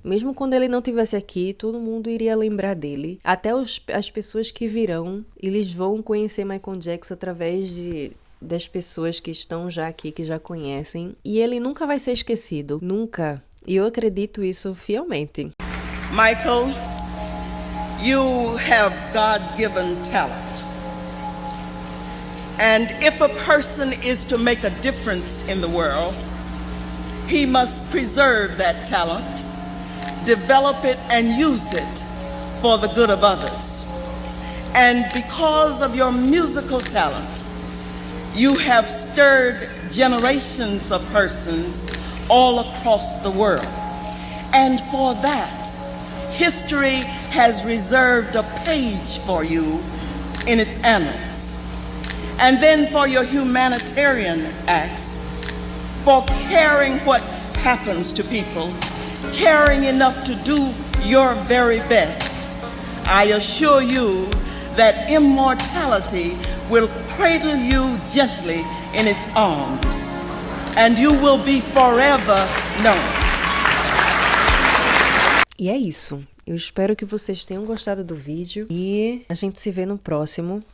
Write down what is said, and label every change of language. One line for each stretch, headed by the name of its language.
Portuguese: Mesmo quando ele não estivesse aqui, todo mundo iria lembrar dele. Até as pessoas que virão, eles vão conhecer Michael Jackson através das pessoas que estão já aqui, que já conhecem. E ele nunca vai ser esquecido. Nunca. E eu acredito isso fielmente.
English: Michael, you have God-given talent. And if a person is to make a difference in the world, he must preserve that talent, develop it, and use it for the good of others. And because of your musical talent, you have stirred generations of persons all across the world. And for that, history has reserved a page for you in its annals. And then for your humanitarian acts, for caring what happens to people, caring enough to do your very best. I assure you that immortality will cradle you gently in its arms, and you will be forever known.
Portuguese: E é isso. Eu espero que vocês tenham gostado do vídeo e a gente se vê no próximo.